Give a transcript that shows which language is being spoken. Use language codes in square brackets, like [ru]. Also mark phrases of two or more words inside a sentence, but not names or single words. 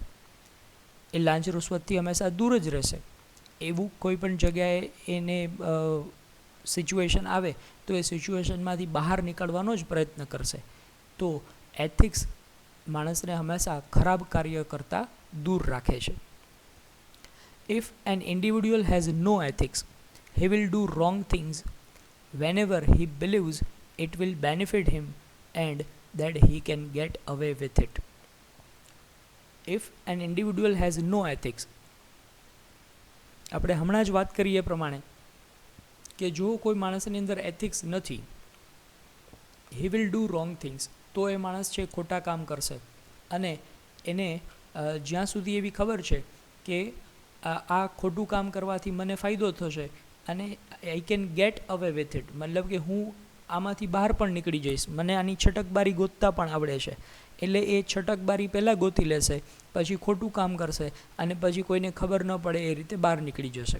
[gu] એ લાંચ રૂશ્વતથી હંમેશા દૂર જ રહેશે. એવું કોઈ પણ જગ્યાએ એને સિચ્યુએશન આવે તો એ સિચ્યુએશનમાંથી બહાર નીકળવાનો જ પ્રયત્ન કરશે. તો એથિક્સ માણસને હંમેશા ખરાબ કાર્ય કરતાં દૂર રાખે છે. [en] If an individual has no ethics, he will do wrong things whenever he believes it will benefit him and that he can get away with it. If an individual has no ethics, [gu] આપણે હમણાં જ વાત કરીએ પ્રમાણે કે જો કોઈ માણસની અંદર એથિક્સ નથી, [en] he will do wrong things, [gu] તો એ માણસ છે ખોટા કામ કરશે. અને એને જ્યાં સુધી એવી ખબર છે કે આ ખોટું કામ કરવાથી મને ફાયદો થશે અને [en] I can get away with it, [gu] મતલબ કે હું આમાંથી બહાર પણ નીકળી જઈશ, મને આની છટકબારી ગોતતા પણ આવડે છે, એટલે એ છટકબારી પહેલાં ગોતી લેશે, પછી ખોટું કામ કરશે અને પછી કોઈને ખબર ન પડે એ રીતે બહાર નીકળી જશે.